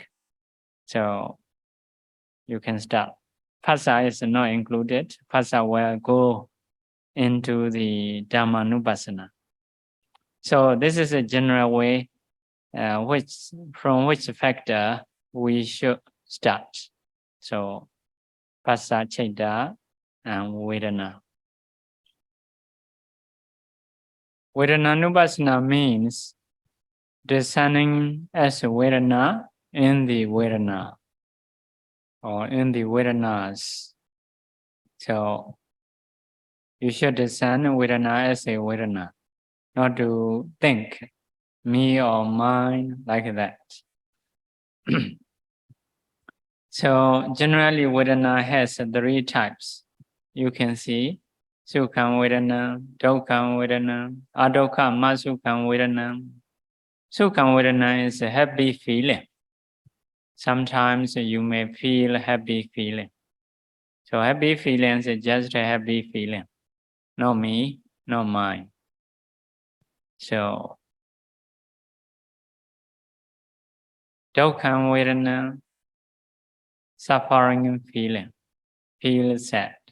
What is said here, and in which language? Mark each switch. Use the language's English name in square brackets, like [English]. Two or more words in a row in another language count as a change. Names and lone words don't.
[English] So you can start. Phassa is not included. Phassa will go into the Dhammadayada. So this is a general way from which factor we should start. So [Pali] phassa, citta, [English] and vedana. Vedanānupassanā means discerning as vedana in the vedana or in the vedanas. So you should discern vedana as a vedana, not to think me or mine like that. So generally vedana has three types. You can see [Pali] Sukham Vedana, Dukham Vedana, Adukham Masukham Vedana. Sukham Vedana [English] is a happy feeling. Sometimes you may feel happy feeling. So happy feelings is just a happy feeling. Not me, not mine. So [Pali] Dukham Vedana, [English] suffering feeling, feel sad.